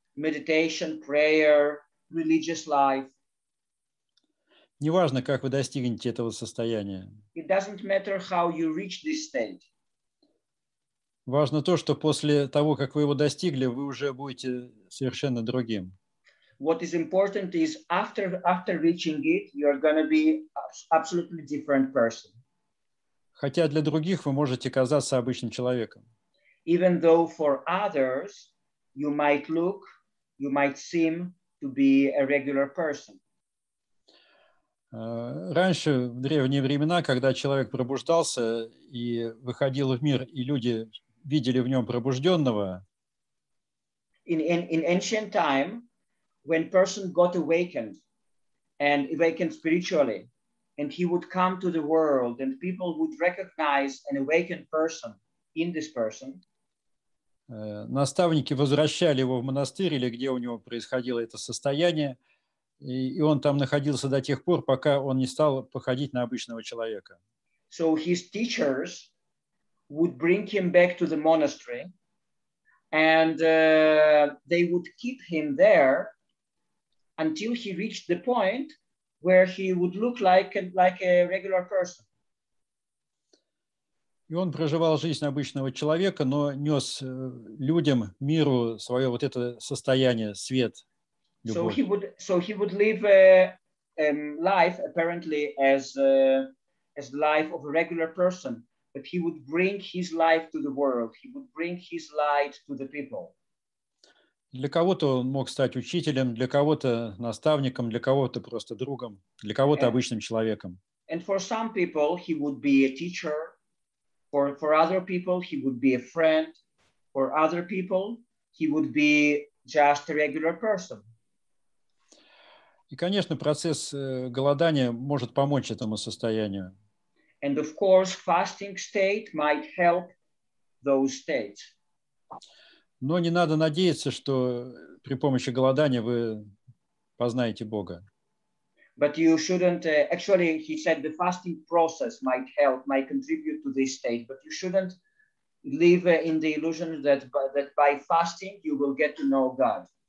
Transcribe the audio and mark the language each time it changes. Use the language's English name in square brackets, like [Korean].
[English] Meditation, prayer, religious life. [Russian] Неважно, как вы достигнете этого состояния. [English] It doesn't matter how you reach this state. [Russian] Важно то, что после того, как вы его достигли, вы уже будете совершенно другим. [English] What is important is after reaching it, you're going to be absolutely different person. [Russian] Хотя для других вы можете казаться обычным человеком. [English] Even though for others you might seem to be a regular person. [Russian] Раньше, в древние времена, когда человек пробуждался и выходил в мир, и люди видели в нем пробужденного. [English] In ancient time, when person got awakened spiritually, and he would come to the world, and people would recognize an awakened person in this person. [Russian] Наставники возвращали его в монастырь, или где у него происходило это состояние, и он там находился до тех пор, пока он не стал походить на обычного человека. [English] So his teachers would bring him back to the monastery, And they would keep him there until he reached the point where he would look like a regular person. [Russian] И он проживал жизнь обычного человека, но нес людям, миру свое вот это состояние, свет, любовь. [English] So he would live life apparently as life of a regular person, but he would bring his life to the world. He would bring his light to the people. [Russian] Для кого-то он мог стать учителем, для кого-то наставником, для кого-то просто другом, для кого-то обычным человеком. [English] And for some people, he would be a teacher. For other people, he would be a friend. For other people, he would be just a regular person. [Russian] И, конечно, процесс голодания может помочь этому состоянию. [English] And of course, fasting state might help those states. [Russian] Но не надо надеяться, что при помощи голодания вы познаете Бога. [English] But you shouldn't, actually, he said the fasting process might help, might contribute to this state, but you shouldn't live in the illusion that by fasting you will get to know God.